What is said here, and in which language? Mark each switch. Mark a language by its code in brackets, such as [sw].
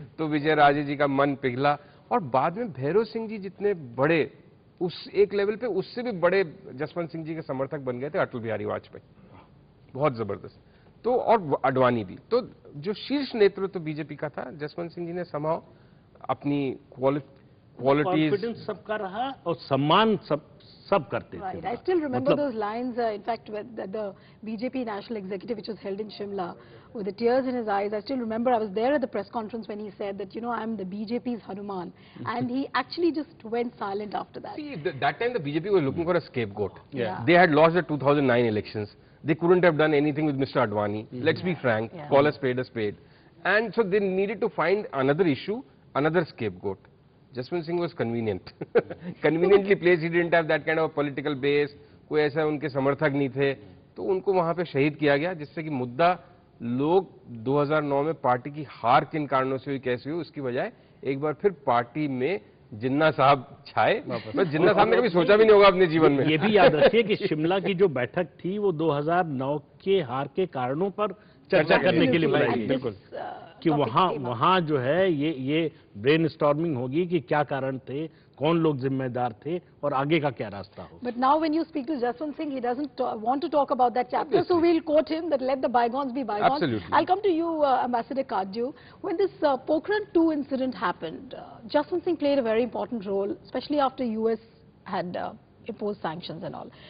[hi] तो विजय राजे जी का मन पिघला और बाद में भैरव सिंह जी जितने बड़े, उस एक लेवल पे उससे भी बड़े जसवंत सिंह जी के समर्थक बन गए थे अटल बिहारी वाजपेयी, बहुत जबरदस्त। तो और अडवाणी भी, तो जो शीर्ष नेतृत्व तो बीजेपी का था, जसवंत सिंह जी ने समाव अपनी क्वालिटीज, कॉन्फिडेंस सबका रहा और सम्मान सब करते थे। [en] Right. I still remember those lines, in fact, with the BJP National Executive, which was held in Shimla, with the tears in his eyes. I still remember I was there at the press conference when he said that, you know, I'm the BJP's Hanuman. And he actually just went silent after that. See, that time the BJP was looking for a scapegoat. Yeah. They had lost the 2009 elections. They couldn't have done anything with Mr. Advani. Let's be frank, call a spade a spade. And so they needed to find another issue, another scapegoat. Jaswant Singh was convenient. Conveniently placed, he didn't have that kind of a political base. [hi] कोई ऐसा उनके समर्थक नहीं थे, तो उनको वहां पे शहीद किया गया, जिससे कि मुद्दा लोग 2009 में पार्टी की हार किन कारणों से हुई, कैसे हुई, उसकी बजाय एक बार फिर पार्टी में जिन्ना साहब छाए। बस जिन्ना साहब ने कभी सोचा भी नहीं होगा अपने जीवन में। ये भी याद रखिए कि शिमला की जो बैठक थी वो 2009 के हार के कारणों पर चर्चा करने के लिए बुलाई गई। बिल्कुल, कि वहाँ जो है ये ब्रेनस्टॉर्मिंग होगी कि क्या कारण थे, कौन लोग जिम्मेदार थे और आगे का क्या रास्ता हो। [en] But now when you speak to Jaswant Singh, he doesn't want to talk about that chapter, so we'll quote him that let the bygones be bygones. Absolutely. I'll come to you, Ambassador Kadju. When this Pokhran 2 incident happened, Jaswant Singh played a very important role, especially after US had imposed sanctions and all.